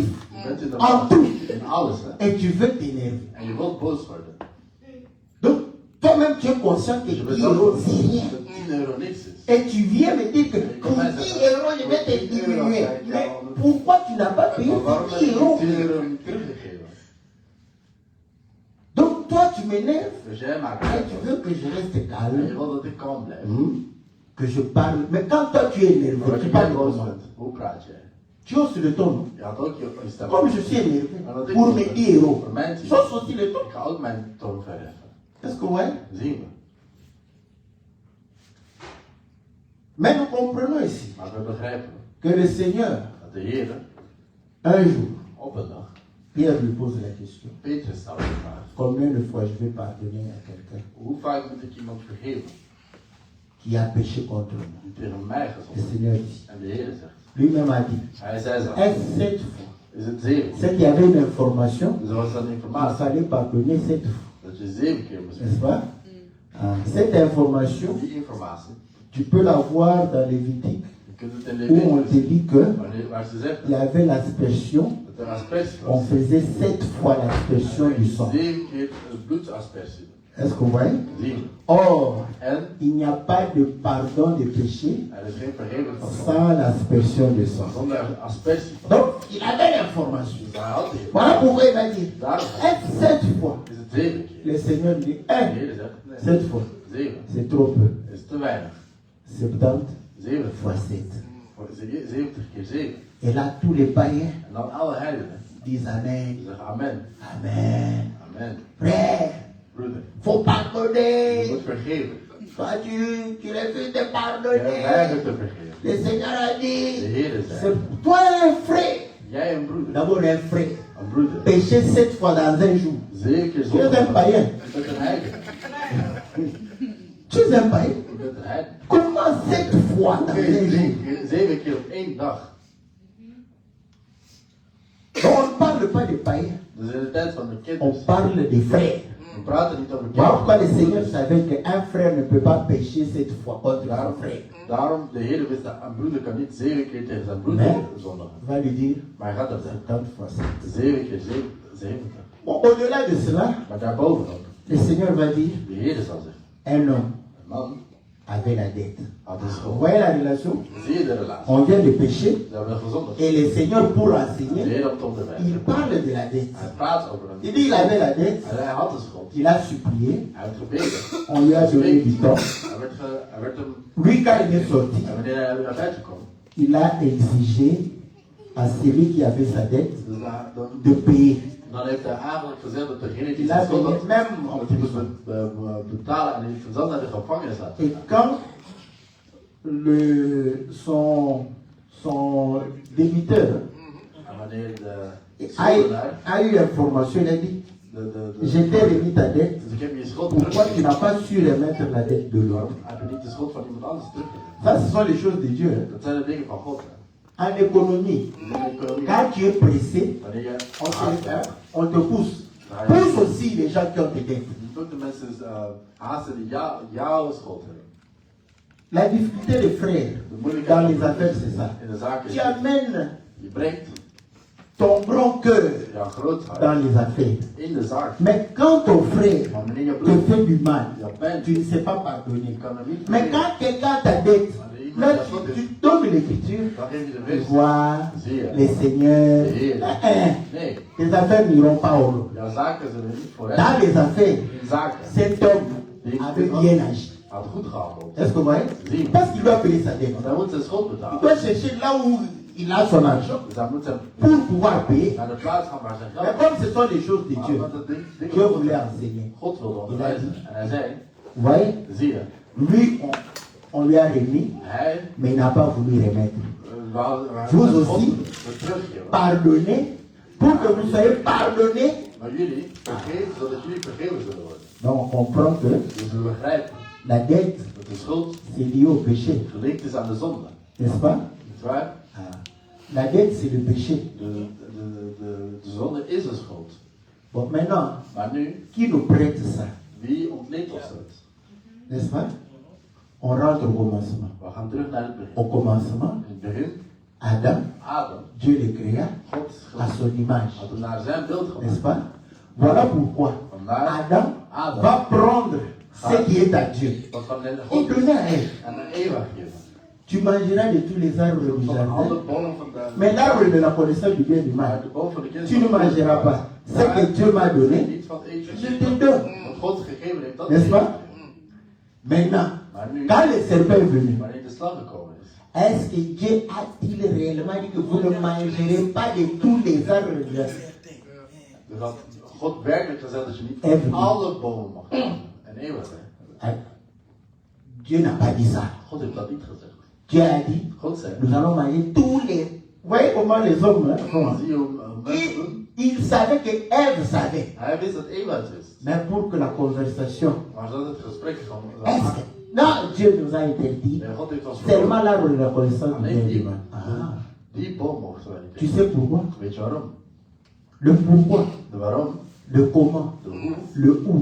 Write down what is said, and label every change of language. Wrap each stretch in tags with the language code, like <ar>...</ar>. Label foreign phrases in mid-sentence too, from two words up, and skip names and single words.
<nl>Je bent in de</nl> <fr>en tout</fr> <nl>in alles. Hè?</nl> <fr>et tu veux t'énerver.</fr> <nl>En je wilt boos worden.</nl> <fr>Donc, toi-même, tu es conscient que</fr> <nl>Je 10 ben</nl> <fr>euros,</fr> <nl>zelf</nl> <fr>c'est rien.</fr> <nl>dat 10 euro niks is.</nl> <fr>Et tu viens me dire que pour 10 euros, je vais te diminuer. Mais pourquoi tu n'as pas payé</fr> <nl>Maar waarom</nl> <fr>ces</fr> <nl>heb 10 je</nl> <fr>euros?</fr> <nl>die 10 euro niet teruggegeven?</nl> <fr>Donc, toi, tu m'énerves</fr> <nl>Dus jij maakt</nl> <fr>et</fr> <nl>het</nl> <fr>tu</fr> <nl>uit.</nl> <fr>veux que je reste</fr> <nl>En je</nl> <fr>calme.</fr> <nl>wil dat ik kalm blijf.</nl> <fr>Hmm. que je parle. Mais quand toi tu es énervé,</fr> <nl>Maar</nl> <fr>tu</fr> <nl>als</nl> <fr>parles</fr> <nl>jij boos</nl> <fr>comment?</fr> <nl>bent, hoe praat jij?</nl> <fr>Tu hausses le ton.</fr> <nl>Je had ook je stem.</nl> <fr>Comme je suis énervé,</fr> <nl>En dat ik</nl> <fr>pour</fr> <nl>boos</nl> <fr>mes</fr> <nl>ben,</nl> <fr>héros,</fr> <nl>voor mijn team.</nl> <fr>j'hausse aussi le ton.</fr> <nl>Ik ga ook mijn toon verheffen.</nl> <fr>Est-ce que vous voyez?</fr> <nl>Zien we.</nl> <fr>Mais nous comprenons ici</fr> <nl>Maar we begrijpen</nl> <fr>que le Seigneur,</fr> <nl>dat de Heer</nl> <fr>un jour,</fr> <nl>op een dag,</nl> <fr>Pierre lui pose la question.</fr> <nl>Petrus stelde de vraag.</nl> <fr>Combien de fois je vais pardonner à quelqu'un</fr> <nl>Hoe vaak moet ik iemand vergeven</nl> <fr>qui a péché contre moi?</fr> <nl>die tegen mij</nl> <fr>Le</fr> <nl>gezond</nl> <fr>Seigneur dit.</fr> <nl>En de Heer zegt.</nl> <fr>Lui-même a dit.</fr> <nl>Hij zei zo.</nl> <fr>Est-ce 7 fois?</fr> <nl>Is het 7?</nl> <fr>C'est qu'il y avait une information.</fr> <nl>Dus er was dan</nl> <fr>Il</fr> <nl>informatie</nl> <fr>fallait pardonner 7 fois.</fr> <nl>dat je 7 keer moest</nl> <fr>N'est-ce</fr> <nl>vergeven.</nl> <fr>pas? Cette information,</fr> <nl>Die informatie,</nl> <fr>tu peux la voir dans Lévitique,</fr> <nl>je kunt het in</nl> <fr>où on te</fr> <nl>Leviticus,</nl> <fr>dit que</fr> <nl>waar ze zegt</nl> <fr>il y avait l'aspersion.</fr> <nl>dat er aspersie</nl> <fr>On</fr> <nl>was.</nl> <fr>faisait 7 fois l'aspersion du sang.</fr> <nl>7 keer het bloedsaspersie.</nl> <fr>Est-ce que vous voyez?</fr> <nl>Zien we.</nl> <fr>Or,</fr> <nl>En</nl> <fr>il n'y a pas de pardon de péché</fr> <nl>er is geen vergeving van zonde</nl> <fr>sans l'aspersion de sang.</fr> <nl>zonder aspersie.</nl> <fr>Donc, il avait l'information.</fr> <nl>Dus hij had die.</nl> <fr>Voilà pourquoi il va dire,</fr> <nl>Daarom</nl> <fr>est-ce 7 fois?</fr> <nl>is het 7 keer.</nl> <fr>Le Seigneur dit,</fr> <nl>De 1, Heer zegt, nee,</nl> <fr>7 fois.</fr> <nl>7</nl> <fr>C'est trop peu.</fr> <nl>is te weinig.</nl> <fr>70 7 fois 7.</fr> <nl>70 keer 7.</nl> <fr>Et là, tous les païens</fr> <nl>En dan alle heidenen</nl> <fr>disent Amen.</fr> <nl>die zeggen amen.</nl> <fr>Amen.</fr> <nl>Amen.</nl> <fr>Frère,</fr> <nl>Broeder,</nl> <fr>faut</fr> <nl>je</nl> <fr>pardonner.</fr> <nl>moet vergeven.</nl> <fr>Toi, tu refuses de</fr> <nl>Je</nl> <fr>pardonner.</fr> <nl>weigert te vergeven.</nl> <fr>Le Seigneur a</fr> <nl>De</nl> <fr>dit,</fr> <nl>Heer</nl> <fr>c'est</fr> <nl>zegt,</nl> <fr>toi un frère.</fr> <nl>jij een broeder.</nl> <fr>D'abord un frère.</fr> <nl>Een broeder.</nl> <fr>Pécher 7 fois dans un jour.</fr> <nl>7 keer</nl> <fr>Tu es un païen.</fr> <nl>Je bent een heiden.</nl> <fr>Tu es un païen.</fr> <nl>Je bent een heiden.</nl> <fr>Comment 7 fois dans</fr> <nl>Oké,</nl> <fr>un jour?</fr> <nl>7 keer op 1 dag.</nl> <fr>Donc on ne parle pas de païens.</fr> <nl>Dus in de tijd van de</nl> <fr>On</fr> <nl>kinders.</nl> <fr>parle des frères.</fr> <nl>We praten niet over</nl> <fr>Voilà pourquoi le</fr> <nl>kinderen.</nl> <fr>Seigneur savait qu'un frère ne peut pas pécher 7 fois contre son frère.</fr> <nl>Daarom, de Heer wist dat een broeder kan niet 7 keer tegen zijn broeder Nee. zondigen.</nl> <fr>Il va lui dire</fr> <nl>Maar hij gaat dat zeggen.</nl> <fr>70 fois 7.</fr> <nl>7 keer 70.</nl> <fr>Bon, au-delà de cela,</fr> <nl>Maar daarbovenop,</nl> <fr>le Seigneur va dire,</fr> <nl>de Heer zal zeggen,</nl> <fr>un homme</fr> <nl>een man</nl> <fr>avait la dette.</fr> <nl>had een</nl> <fr>Vous</fr> <nl>schuld.</nl> <fr>voyez la relation?</fr> <nl>Zie je de relatie?</nl> <fr>On vient de pécher</fr> <nl>Ze hebben gezondigd.</nl> <fr>et le Seigneur pour</fr> <nl>De</nl> <fr>enseigner,</fr> <nl>Heer op te onderwijzen.</nl> <fr>il parle de la dette.</fr> <nl>Hij praat over</nl> <fr>Il</fr> <nl>een</nl> <fr>dit il avait la dette,</fr> <nl>En hij had een schuld.</nl> <fr>il a supplié,</fr> <nl>Hij heeft gebeden.</nl> <fr>on lui a donné du temps.</fr> <nl>Hij werd hem,</nl> <fr>Lui, quand il est sorti,</fr> <nl>en wanneer hij naar buiten kwam,</nl> <fr>il a exigé à celui qui avait sa dette</fr> <nl>dus</nl> <fr>de payer.</fr> <nl>dan heeft hij eigenlijk gezegd dat degene die</nl> <fr>Il</fr> <nl>zijn</nl> <fr>a</fr> <nl>schuld</nl> <fr>payé</fr> <nl>had,</nl> <fr>même en</fr> <nl>dat hij moest</nl> <fr>prison.</fr> <nl>betalen en hij heeft hem zelf naar de gevangenis laten</nl> <fr>Et</fr> <nl>gaan.</nl> <fr>quand son débiteur</fr> <nl>En wanneer de</nl> <fr>a</fr> <nl>schuldenaar,</nl> <fr>eu information, il a dit,</fr> <nl>de</nl> <fr>je t'ai remis ta dette,</fr> <nl>dus ik heb je schuld</nl> <fr>pourquoi tu</fr> <nl>teruggegeven.</nl> <fr>n'as pas su remettre la dette de l'autre?</fr> <nl>Waarom heb je niet de schuld van iemand anders teruggegeven?</nl> <fr>Ça, ce sont les choses de Dieu. Hein.</fr> <nl>Dat zijn de dingen van God. Hè.</nl> <fr>En économie,</fr> <nl>In de economie,</nl> <fr>quand tu es pressé,</fr> <nl>wanneer je</nl> <fr>on te pousse. Pousse aussi les gens qui ont des dettes.</fr> <nl>je doet de mensen haasten die jouw schuld hebben.</nl> <fr>La difficulté des frères</fr> <nl>De moeilijkheid</nl> <fr>dans</fr> <nl>van</nl> <fr>les affaires, c'est ça.</fr> <nl>in de zaak is,</nl> <fr>Tu amènes</fr> <nl>je brengt</nl> <fr>ton grand cœur</fr> <nl>jouw groot hart</nl> <fr>dans les affaires.</fr> <nl>in de zaak.</nl> <fr>Mais quand ton frère</fr> <nl>Maar wanneer je</nl> <fr>te</fr> <nl>broer</nl> <fr>fait du mal,</fr> <nl>jou pijn</nl> <fr>tu ne sais pas pardonner.</fr> <nl>je kan er niet</nl> <fr>Mais</fr> <nl>vergeven.</nl> <fr>quand quelqu'un t'a dette, là tu donnes l'écriture,</fr> <nl>Dan geef je de</nl> <fr>tu</fr> <nl>wet.</nl> <fr>vois,</fr> <nl>Zie je.</nl> <fr>les seigneurs,</fr> <nl>De Heer. Nee,</nl> <fr>tes affaires n'iront pas au lot.</fr> <nl>jouw zaken zullen niet voor</nl> <fr>Dans</fr> <nl>hem.</nl> <fr>les affaires,</fr> <nl>In zaken</nl> <fr>cet homme avait bien agi.</fr> <nl>had goed gehandeld.</nl> <fr>Est-ce que vous voyez?</fr> <nl>Zie.</nl> <fr>Parce qu'il doit payer sa dette.</fr> <nl>Want hij moet zijn schuld</nl> <fr>Il</fr> <nl>betalen.</nl> <fr>doit chercher là où il a son argent</fr> <nl>Dus hij moet zijn,</nl> <fr>pour pouvoir payer.</fr> <nl>naar de plaats gaan waar zijn</nl> <fr>Mais</fr> <nl>geld</nl> <fr>comme ce sont des choses de</fr> <nl>Maar</nl> <fr>Dieu,</fr> <nl>wat de dingen</nl> <fr>Dieu</fr> <nl>van</nl> <fr>voulait enseigner.</fr> <nl>God wilde onderwijzen. En hij zei,</nl> <fr>Vous voyez?</fr> <nl>zie je,</nl> <fr>Lui, on lui a remis,</fr> <nl>hij</nl> <fr>mais il n'a pas voulu remettre.</fr> <nl>we</nl> <fr>Vous</fr> <nl>zijn</nl> <fr>aussi.</fr> <nl>God teruggeven.</nl> <fr>Pardonnez pour que vous soyez pardonnés.</fr> <nl>Maar jullie vergeven, zodat jullie vergeven zullen worden.</nl> <fr>Donc on comprend que</fr> <nl>Dus we begrijpen</nl> <fr>la dette,</fr> <nl>dat de schuld</nl> <fr>c'est lié au péché.</fr> <nl>gelinkt is aan de zonde.</nl> <fr>N'est-ce pas?</fr> <nl>Niet waar?</nl> <fr>Ah. La dette, c'est le péché.</fr> <nl>De zonde is een schuld.</nl> <fr>Bon, maintenant,</fr> <nl>Maar nu,</nl> <fr>qui nous prête ça?</fr> <nl>wie ontleent ons dat?</nl> <fr>N'est-ce pas? On rentre au commencement.</fr> <nl>We gaan terug naar het</nl> <fr>Au</fr> <nl>begin.</nl> <fr>commencement,</fr> <nl>In het begin,</nl> <fr>Adam,</fr> <nl>Adam,</nl> <fr>Dieu le créa</fr> <nl>God</nl> <fr>à son image.</fr> <nl>had hem naar zijn beeld</nl> <fr>N'est-ce</fr> <nl>gemaakt.</nl> <fr>pas? Voilà pourquoi</fr> <nl>Vandaar</nl> <fr>Adam</fr> <nl>Adam</nl> <fr>va prendre ce qui est à Dieu</fr> <nl>wat van de</nl> <fr>et</fr> <nl>God</nl> <fr>donner à elle.</fr> <nl>en aan Eva geven.</nl> <fr>Tu mangeras de tous les arbres du</fr> <nl>Van alle</nl> <fr>jardin,</fr> <nl>bomen van de...</nl> <fr>mais l'arbre de la connaissance du bien et du</fr> <nl>Maar</nl> <fr>mal,</fr> <nl>de boom van de kennis</nl> <fr>tu ne</fr> <nl>van</nl> <fr>mangeras</fr> <nl>God,</nl> <fr>pas. Ce que Dieu m'a donné,</fr> <nl>niet van het eten.</nl> <fr>je te donne.</fr> <nl>Wat God gegeven heeft, dat</nl> <fr>N'est-ce</fr> <nl>geef</nl> <fr>pas?</fr> <nl>ik.</nl> <fr>Maintenant,</fr> <nl>Maar nu,</nl> <fr>quand le serpent est venu,</fr> <nl>wanneer de slang gekomen is,</nl> <fr>est-ce que Dieu a-t-il réellement dit que vous ne mangerez pas de tous les arbres de</fr> <nl>dus had God werkelijk gezegd dat je niet</nl> <en>Everything.</en> <nl>van alle bomen mag eten. En eeuwig, hè?</nl> <fr>Dieu n'a pas dit ça.</fr> <nl>God heeft dat niet gezegd.</nl> <fr>Dieu a dit,</fr> <nl>God zei,</nl> <fr>nous allons manger tous les... Vous voyez comment les hommes font?</fr> <nl>zie je hoe mensen doen?</nl> <fr>Il savait que Ève savait.</fr> <nl>Hij wist dat Eva het wist.</nl> <fr>Mais pour que la conversation...</fr> <nl>Maar zodat het gesprek van...</nl> <fr>Est-ce que... Non, Dieu nous a interdit.</fr> <nl>Nee, God heeft ons</nl> <fr>Seulement l'arbre de la connaissance du bien et du</fr> <nl>die,</nl> <fr>mal. Ah.</fr> <nl>die boom mochten wij niet</nl> <fr>Tu</fr> <nl>eten.</nl> <fr>sais pourquoi?</fr> <nl>Weet je waarom?</nl> <fr>Le pourquoi,</fr> <nl>De waarom,</nl> <fr>le comment,</fr> <nl>de hoe,</nl> <fr>le où,</fr>